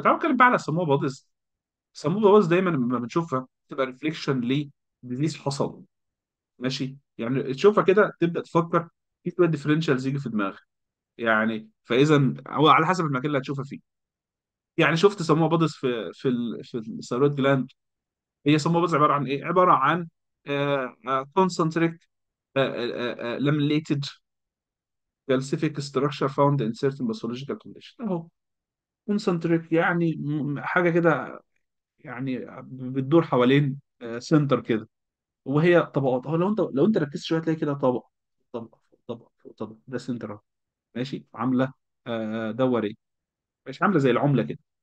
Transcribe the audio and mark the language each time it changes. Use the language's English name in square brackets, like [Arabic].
[Arabic] تعالوا نتكلم بقى على السموه بوديز. السموه بوديز دايما لما بنشوفها تبقى ريفليكشن لديزيز حصل. ماشي. يعني تشوفها كده تبدا تفكر في شويه ديفرنشالز يجي في دماغك. يعني فاذا هو على حسب المكان اللي هتشوفها فيه. يعني شفت سموه بوديز في الثيرويد جلاند. هي سموباز عباره عن [English] ايه؟ عباره عن concentric laminated calcific structure found in certain pathological condition اهو. [Arabic] concentric يعني حاجه كده، يعني بتدور حوالين سنتر كده، وهي طبقات اهو. لو انت ركزت شويه تلاقي كده طبقه، طبقه فوق طبقه فوق طبقه، ده سنتر اهو. ماشي. عامله دوريه، مش عامله زي العمله كده.